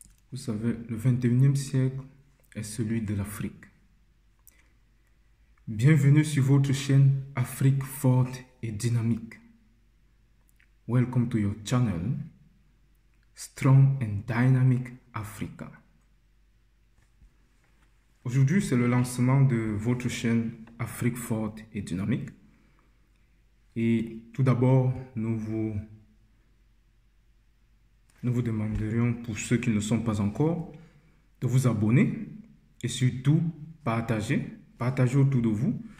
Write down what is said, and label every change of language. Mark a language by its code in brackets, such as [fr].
[fr] Vous savez, le 21e siècle est celui de l'Afrique. Bienvenue sur votre chaîne Afrique forte et dynamique. [en] Welcome to your channel, Strong and Dynamic Africa. [fr] Aujourd'hui, c'est le lancement de votre chaîne Afrique forte et dynamique. Et tout d'abord, nous vous demanderions, pour ceux qui ne le sont pas encore, de vous abonner et surtout partager autour de vous.